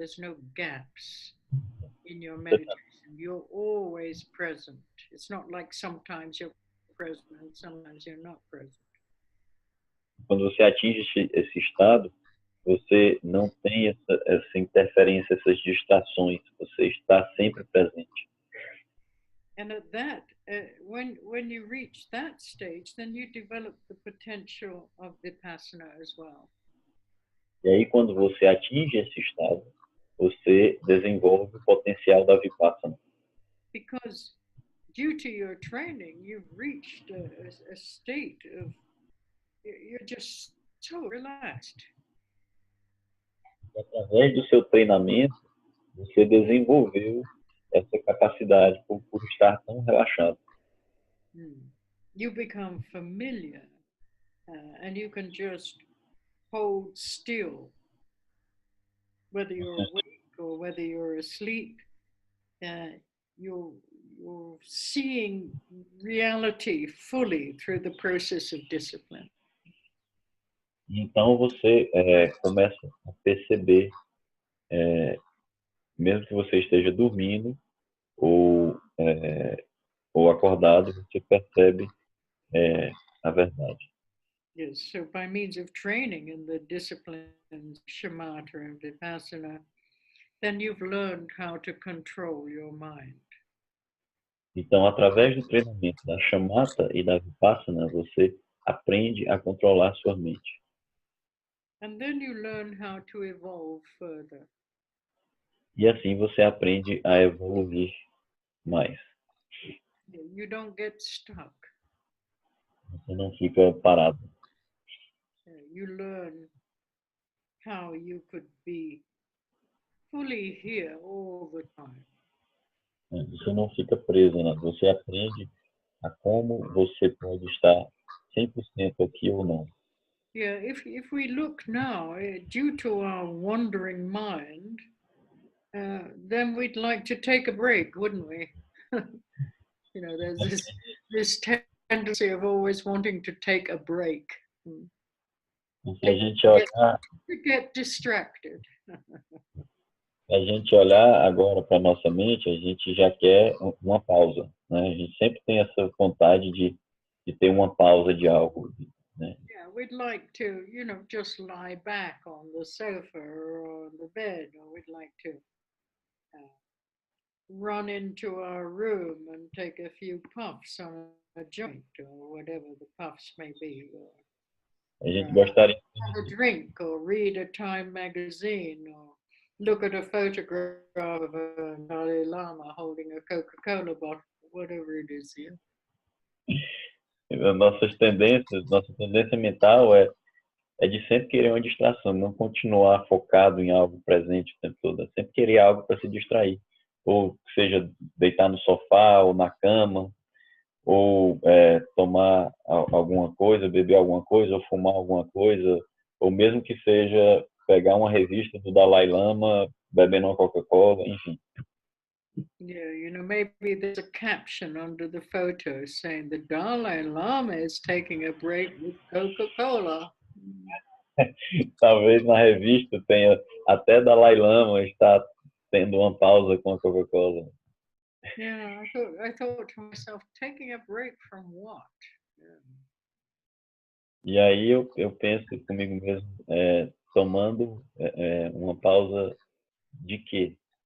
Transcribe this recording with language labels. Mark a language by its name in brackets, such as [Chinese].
[English] There's no gaps in your meditation. You're always present. It's not like sometimes you're present and sometimes you're not present. [Portuguese] Quando você atinge esse estado, você não tem essa interferência, essas distrações. Você está sempre presente. [English] And at that, when you reach that stage, then you develop the potential of vipassana as well. [Portuguese] E aí, quando você atinge esse estado, você desenvolve o potencial da vipassana. [English] Because due to your training, you've reached a state of, you're just so relaxed. [Portuguese] E através do seu treinamento, você desenvolveu essa capacidade por estar tão relaxado. [English] You become familiar and you can just hold still, whether you're awake or whether you're asleep. You're seeing reality fully through the process of discipline. [Portuguese] Então você começa a perceber, mesmo que você esteja dormindo ou acordado, você percebe a verdade. [English] Yes, so by means of training in the disciplines shamatha and vipassana, then you've learned how to control your mind. [Portuguese] Então, através do treinamento da shamatha e da vipassana, você aprende a controlar sua mente. [English] And then you learn how to evolve further. [Portuguese] E assim você aprende a evoluir mais. [English] You don't get stuck. [Portuguese] Você não fica parado. [English] You learn how you could be fully here all the time. [Portuguese] Você não fica preso, né? Você aprende a como você pode estar 100% aqui ou não. [English] Yeah, if we look now, due to our wandering mind, then we'd like to take a break, wouldn't we? You know, there's this tendency of always wanting to take a break. [Portuguese] Se a gente olhar, [English] To get distracted. [Portuguese] a gente olhar agora para nossa mente, a gente já quer uma pausa, né? A gente sempre tem essa vontade de ter uma pausa de algo, né? [English] Yeah, we'd like to, just lie back on the sofa or on the bed, or we'd like to uh, run into our room and take a few puffs on a joint or whatever the puffs may be, or [Portuguese] A gente gostaria [English] have a drink or read a Time magazine or look at a photograph of a Dalai Lama holding a Coca-Cola bottle, whatever it is. Yeah. [Portuguese] nossa tendência mental é de sempre querer uma distração, não continuar focado em algo presente o tempo todo, é sempre querer algo para se distrair, ou seja, deitar no sofá ou na cama, ou tomar alguma coisa, beber alguma coisa, ou fumar alguma coisa, ou mesmo que seja pegar uma revista do Dalai Lama, bebendo uma Coca-Cola, enfim. [English] Yeah, maybe there's a caption under the photo saying the Dalai Lama is taking a break with Coca-Cola. [Portuguese] Talvez na revista tenha até Dalai Lama está tendo uma pausa com a Coca-Cola. [English] Yeah, I thought to myself, taking a break from what? Yeah. [Portuguese] E aí eu penso comigo mesmo, tomando uma pausa de quê?